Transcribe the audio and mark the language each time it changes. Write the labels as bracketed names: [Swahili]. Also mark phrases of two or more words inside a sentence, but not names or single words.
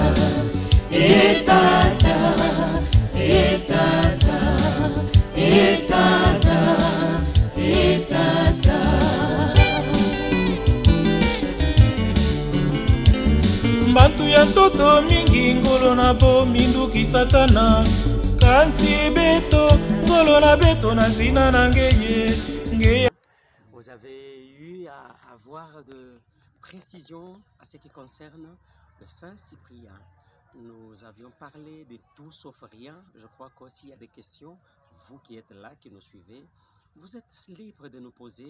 [Kongo] Etata, etata, etata, etata. Mbantu ya toto mingi ngolo na bo minduki satana. Kansi beto, ngolo na beto na zina na ngeye. [French] Vous avez eu à avoir de précisions à ce qui concerne le Saint-Cyprien. Nous avions parlé de tout sauf rien. Je crois qu'aussi il y a des questions, vous qui êtes là, qui nous suivez, vous êtes libre de nous poser.